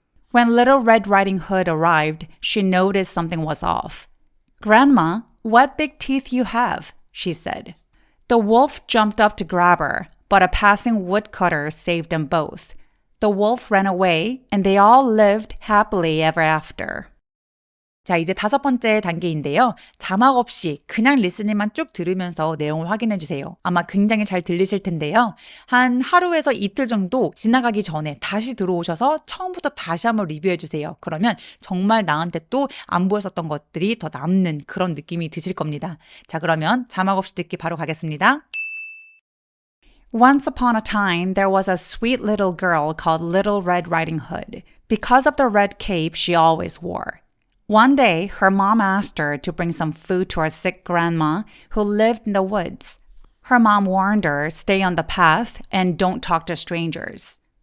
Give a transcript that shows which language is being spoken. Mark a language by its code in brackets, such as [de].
[en] When Little Red Riding Hood arrived, she noticed something was off. "Grandma, what big teeth you have," she said. The wolf jumped up to grab her, but a passing woodcutter saved them both. The wolf ran away, and they all lived happily ever after. [ko] 자, 이제 5번째 단계인데요. 자막 없이 그냥 리스닝만 쭉 들으면서 내용을 확인해 주세요. 아마 굉장히 잘 들리실 텐데요. 한 하루에서 이틀 정도 지나가기 전에 다시 들어오셔서 처음부터 다시 한번 리뷰해 주세요. 그러면 정말 나한테 또 안 보였었던 것들이 더 남는 그런 느낌이 드실 겁니다. 자, 그러면 자막 없이 듣기 바로 가겠습니다. [en] Once upon a time, there was a sweet little girl called Little Red Riding Hood, because of the red cape she always wore. One day, her mom asked her to bring some food to her sick grandma who lived in the woods. Her mom warned her, stay on the path and don't talk to strangers.